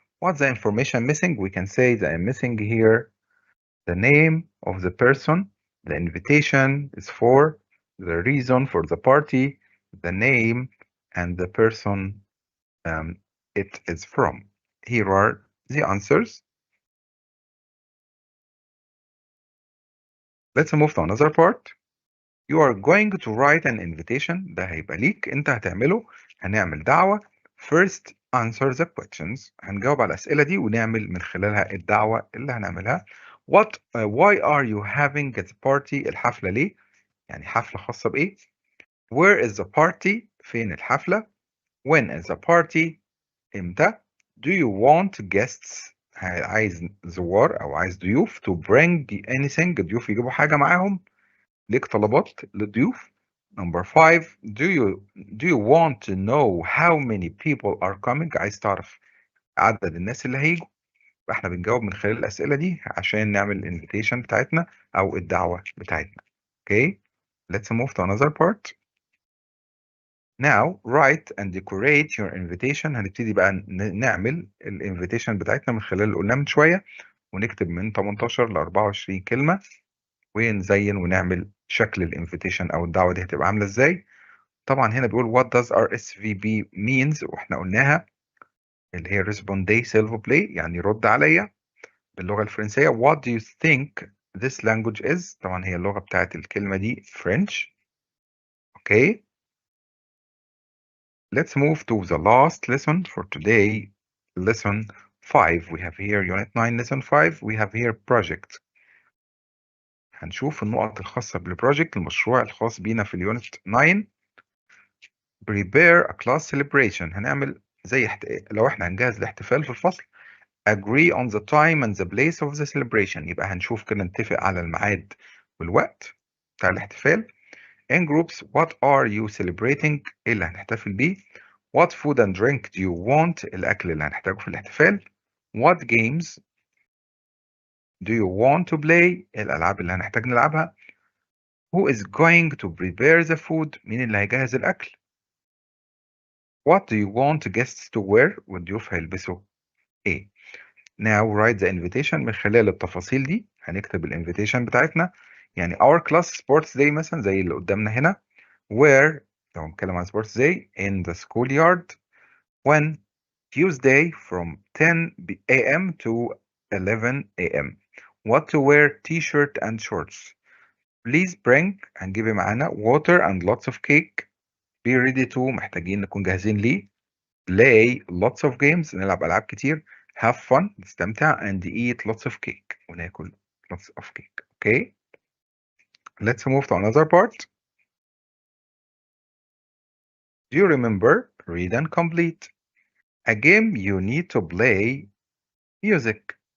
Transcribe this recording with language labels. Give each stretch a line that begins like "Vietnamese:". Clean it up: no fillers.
English: What's the information missing? We can say that I'm missing here the name of the person the invitation is for, the reason for the party, the name, and the person um, it is from. Here are the answers. Let's move to another part. You are going to write an invitation.
Arabic: ده هيبقى ليك انت هتعمله. هنعمل دعوة.
English: First answer the questions.
Arabic: هنجاوب على الأسئلة دي ونعمل من خلالها الدعوة اللي هنعملها.
English: Why are you having a party?
Arabic: الحفلة ليه؟ يعني حفلة خاصة بإيه؟
English: Where is the party؟
Arabic: فين الحفلة؟
English: When is the party؟
Arabic: إمتى؟
English: Do you want guests؟
Arabic: عايز زوار أو عايز ضيوف
English: to bring anything
Arabic: ضيوف يجيبوا حاجة معاهم؟ ليك طلبات للضيوف.
English: Number 5 do you want to know how many people are coming
Arabic: عايز تعرف عدد الناس اللي هيجوا فاحنا بنجاوب من خلال الأسئلة دي عشان نعمل الانفيتيشن بتاعتنا أو الدعوة بتاعتنا.
English: Okay, let's move to another part. Now write and decorate your invitation.
Arabic: هنبتدي بقى نعمل الانفيتيشن بتاعتنا من خلال اللي قلناه من شوية ونكتب من 18 ل 24 كلمة ونزين ونعمل شكل الانفيتيشن او الدعوه دي هتبقى عامله ازاي. طبعا هنا بيقول
English: what does RSVP means
Arabic: واحنا قلناها اللي هي
French: respondez s'il vous plaît
Arabic: يعني رد عليا باللغه الفرنسيه.
English: what do you think this language is؟
Arabic: طبعا هي اللغه بتاعت الكلمه دي
English: French. Okay, let's move to the last lesson for today. Lesson 5 we have here unit 9 lesson 5 we have here project.
Arabic: هنشوف النقط الخاصة بالبروجكت المشروع الخاص بينا في اليونت 9.
English: prepare a class celebration.
Arabic: هنعمل زي لو احنا هنجهز الاحتفال في الفصل.
English: agree on the time and the place of the celebration.
Arabic: يبقى هنشوف كده نتفق على الميعاد والوقت بتاع الاحتفال.
English: in groups what are you celebrating؟
Arabic: ايه اللي هنحتفل بيه؟
English: what food and drink do you want؟
Arabic: الأكل اللي هنحتاجه في الاحتفال.
English: what games do you want to play؟
Arabic: الألعاب اللي هنحتاج نلعبها.
English: who is going to prepare the food؟
Arabic: مين اللي هيجهز الأكل؟
English: What do you want guests to wear؟
Arabic: والضيوف هيلبسوا ايه؟
English: Now write the invitation.
Arabic: من خلال التفاصيل دي هنكتب الانفيتيشن بتاعتنا. يعني
English: our class sports day
Arabic: مثلا زي اللي قدامنا هنا.
English: Where
Arabic: لو هنتكلم عن
English: sports day in the schoolyard. When Tuesday from 10 a.m. to 11 a.m. What to wear t-shirt and shorts. Please bring
Arabic: هنجيب معانا
English: water and lots of cake. Be ready to
Arabic: محتاجين نكون جاهزين ليه.
English: play lots of games
Arabic: نلعب ألعاب كتير.
English: have fun
Arabic: نستمتع
English: and eat lots of cake
Arabic: وناكل
English: lots of cake. Okay, let's move to another part. Do you remember? Read and complete. A game you need to play music.